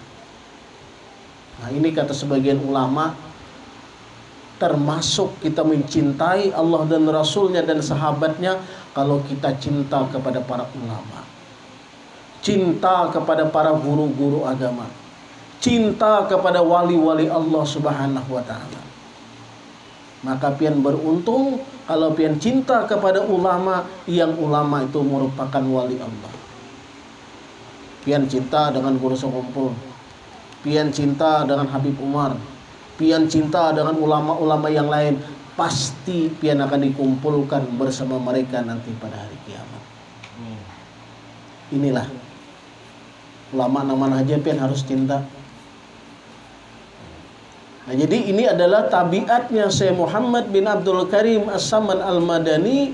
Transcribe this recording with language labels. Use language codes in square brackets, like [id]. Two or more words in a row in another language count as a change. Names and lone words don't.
[id] Nah, ini kata sebagian ulama, termasuk kita mencintai Allah dan Rasulnya dan sahabatnya kalau kita cinta kepada para ulama, cinta kepada para guru-guru agama, cinta kepada wali-wali Allah [ar] سبحانه وتعالى. [bjn] Maka pian beruntung kalau pian cinta kepada ulama yang ulama itu merupakan wali Allah. Pian cinta dengan Guru Sekumpul, pian cinta dengan Habib Umar, pian cinta dengan ulama-ulama yang lain, pasti pian akan dikumpulkan bersama mereka nanti pada hari kiamat. Inilah ulama mana aja pian harus cinta. [id] Nah, jadi ini adalah tabiatnya Syekh Muhammad bin Abdul Karim As-Saman Al-Madani.